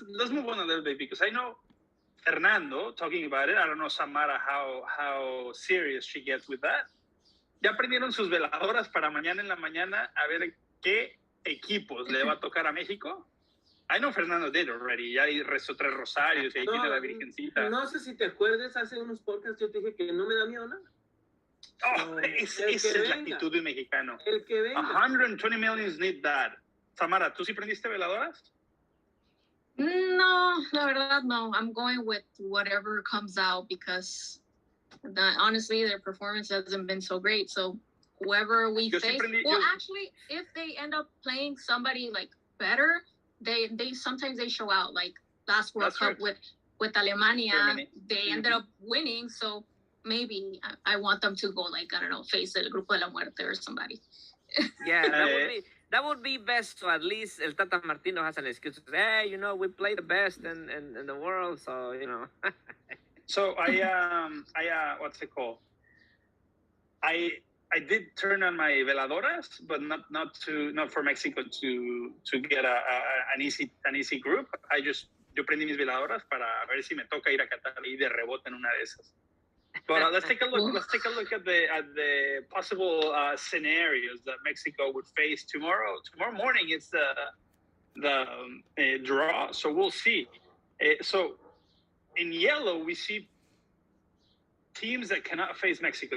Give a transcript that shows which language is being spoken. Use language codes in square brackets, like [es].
[en] let's move on a little bit because I know Fernando talking about it. I don't know Samara how serious she gets with that. [es] Ya prendieron sus veladoras para mañana en la mañana a ver qué equipos le va a tocar a México. [en] I know Fernando did already. [es] Ya rezó 3 rosarios y ahí tiene la virgencita. No sé si te acuerdas, hace unos podcasts yo te dije que no me da miedo nada. Oh, esa es la actitud de un mexicano. El que venga. [en] 120 millions need that. [es] Samara, ¿tú sí prendiste veladoras? No, la verdad, no. [en] I'm going with whatever comes out because honestly, their performance hasn't been so great. So whoever we face, actually, if they end up playing somebody like better, they sometimes they show out. Like last World Cup with Alemania, Germany. They ended up winning. So maybe I want them to go like, I don't know, face el Grupo de la Muerte or somebody. Yeah, that would be best. So at least El Tata Martino has an excuse to say, hey, you know, we play the best in the world, so you know. So I what's it called? I did turn on my veladoras, but not for Mexico to get an easy group. [es] Yo prendí mis veladoras para ver si me toca ir a Qatar y de rebote en una de esas. [en] But let's take a look. Let's take a look at the possible scenarios that Mexico would face tomorrow. Tomorrow morning, it's the draw, so we'll see. So in yellow, we see teams that cannot face Mexico.